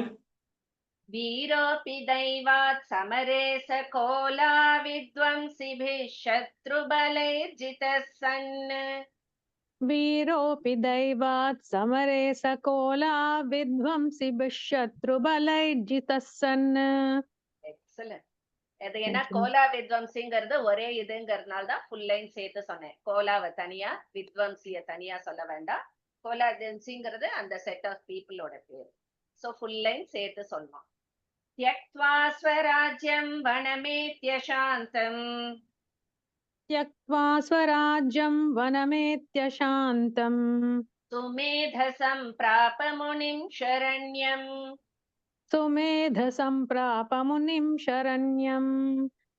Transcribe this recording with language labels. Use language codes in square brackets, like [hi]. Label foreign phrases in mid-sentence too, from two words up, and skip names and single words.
[sa] वीरोऽपि दैवात् समरे स कोला विद्वंसिभिः शत्रुबलैर्जितः सन्. वीरोऽपि दैवात् समरे स कोला विद्वंसिभिः शत्रुबलैर्जितः सन्. [ta] எக்ஸலன்ட். இது என்ன கோலா வித்வம்சிங்கிறது ஒரே இதுங்கிறதுனால தான் [en] full line [ta] சேர்த்து சொன்னேன். கோலாவை தனியா, வித்வம்சிய தனியா சொல்ல வேண்டாம். கோலா வித்வம்சிங்கிறது அந்த [en] set of people's [ta] பேர். சோ [en] full line [ta] சேர்த்து சொல்லணும். [sa] त्यक्त्वा स्वराज्यं वनमेत्य शान्तम्. त्यक्त्वा स्वराज्यं वनमेत्य शान्तम्. सुमेधसं प्राप मुनिं शरण्यम्. सुमेधसं प्राप मुनिं शरण्यम्.